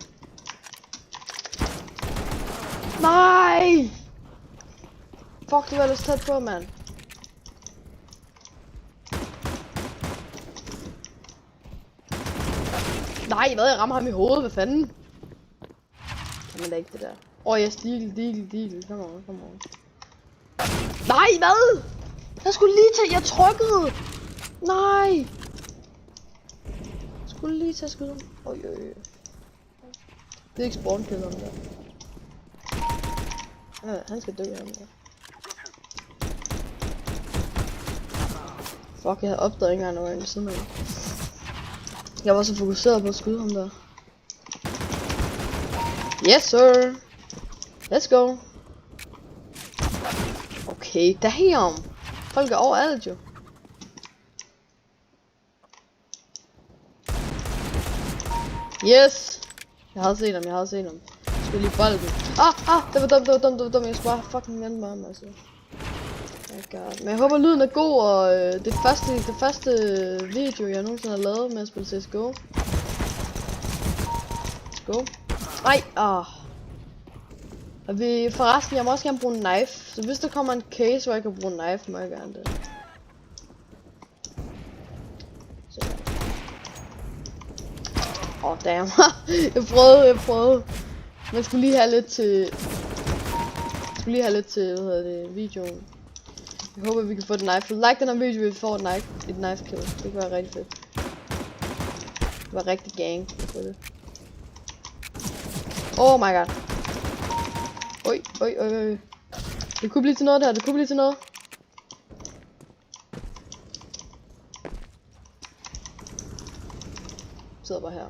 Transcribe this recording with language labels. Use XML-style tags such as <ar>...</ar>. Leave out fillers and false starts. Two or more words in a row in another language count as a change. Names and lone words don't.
<da>Nej! Fuck, det var ellers tæt på, mand. Nej, hvad? Jeg rammer ham i hovedet. Hvad fanden? Kan man da ikke det der.</da> <en>Yes, deal. Come on.</en> <da>Nej, hvad? Jeg skulle lige tage... Jeg trykkede. Nej. Jeg skulle lige tage skud. Det er ikke spawn-kill om der. Ja, han skal dø ham der. Fuck, jeg havde opdaget ikke engang noget ved siden af. Jeg var så fokuseret på at skyde ham der.</da> <en>Yes sir. Let's go. Okay, damn.</en> <da>Folk er overalt jo. Yes. Jeg havde set ham. Jeg skulle lige bolde den. Det var dumt. Jeg skulle bare fucking vente med ham, altså. Men jeg håber lyden er god, og det første video jeg nogensinde har lavet med at spille CSGO.</da> <en>Let's go.</en> <da>Ej, Og forresten, jeg må også gerne bruge en knife. Så hvis der kommer en case, hvor jeg kan bruge en knife, må jeg gerne det. Damn. jeg prøvede. Man skulle lige have lidt til... hvad hedder det, videoen. Jeg håber vi kan få et knife. Like den her video, hvis vi får et</da> <en>knife kill.</en> <da>Det kunne være rigtig fedt. Det var rigtig gang på det.</da> <en>Oh my god. Oj.</en> <da>Det kunne blive til noget der, Sidder bare her.</da>